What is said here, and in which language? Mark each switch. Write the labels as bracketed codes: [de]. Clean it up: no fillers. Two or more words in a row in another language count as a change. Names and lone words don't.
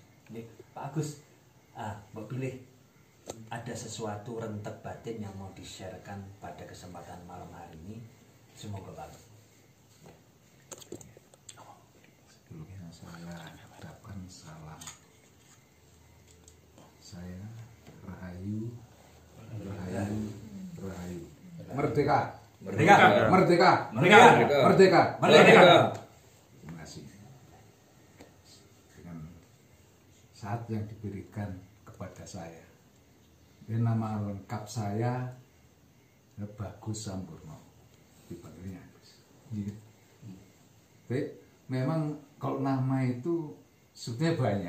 [id] Nih Pak Agus, mbok pilih ada sesuatu rentet batin yang mau di-sharekan pada kesempatan malam hari ini. Semoga Pak. Sebelumnya saya ucapkan salam. Saya Rahayu, Rahayu, Rahayu. Merdeka. Merdeka. Merdeka. Merdeka. Merdeka. Merdeka. Terima kasih. Dengan saat yang diberikan kepada saya. Ini nama lengkap saya Bagus Sampurno. Dipanggilnya Agus. Baik, memang kalau nama itu Sebetulnya banyak.